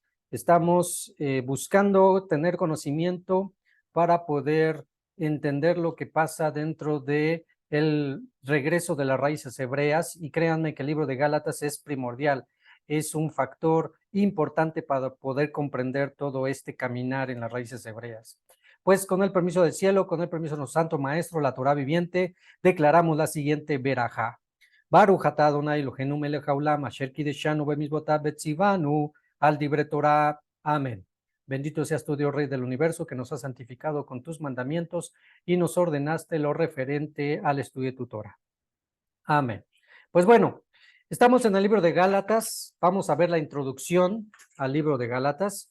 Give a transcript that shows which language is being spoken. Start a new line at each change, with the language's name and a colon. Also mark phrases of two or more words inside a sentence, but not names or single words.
Spanish: Estamos buscando tener conocimiento para poder entender lo que pasa dentro de el regreso de las raíces hebreas, y créanme que el libro de Gálatas es primordial, es un factor importante para poder comprender todo este caminar en las raíces hebreas. Pues con el permiso del cielo, con el permiso de nuestro santo maestro, la Torah viviente, declaramos la siguiente verajá.
Hebrew: ברוך אתה ה' אלוהינו מלך העולם אשר קדשנו במצוותיו וצוונו על דברי תורה.
Spanish: Amén. Bendito seas tú, Dios Rey del universo, que nos has santificado con tus mandamientos y nos ordenaste lo referente al estudio de tu Torah. Amén. Pues bueno, estamos en el libro de Gálatas. Vamos a ver la introducción al libro de Gálatas.